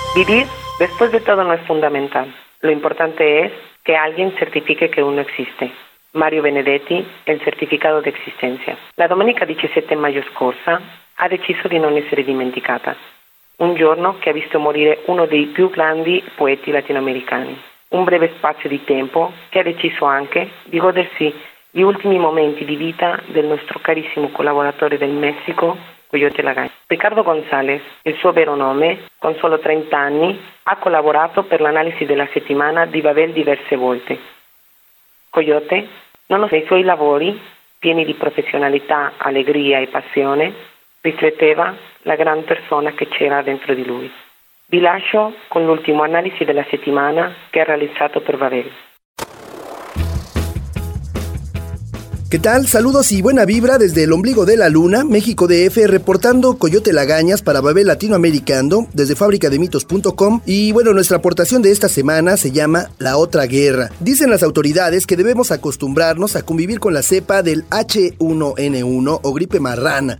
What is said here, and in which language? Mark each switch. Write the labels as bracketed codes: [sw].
[es] Vivir después de todo no es fundamental. Lo importante es que alguien certifique que uno existe. Mario Benedetti, el certificado de existencia. [it] La domenica 17 maggio scorsa ha deciso di non essere dimenticata. Un giorno che ha visto morire uno dei più grandi poeti latinoamericani. Un breve spazio di tempo che ha deciso anche di godersi gli ultimi momenti di vita del nostro carissimo collaboratore del Messico, Coyote Lagaña. Riccardo González, il suo vero nome, con solo 30 anni, ha collaborato per l'analisi della settimana di Babel diverse volte. Coyote, nonostante i suoi lavori, pieni di professionalità, allegria e passione, rifletteva la gran persona che c'era dentro di lui. Vi lascio con l'ultimo analisi della settimana che ha realizzato per Babel. [es] ¿Qué tal? Saludos y buena vibra desde el ombligo de la luna, México DF, reportando Coyote Lagañas para Babel Latinoamericano desde fabricademitos.com. Y bueno, nuestra aportación de esta semana se llama La Otra Guerra. Dicen las autoridades que debemos acostumbrarnos a convivir con la cepa del H1N1 o gripe marrana.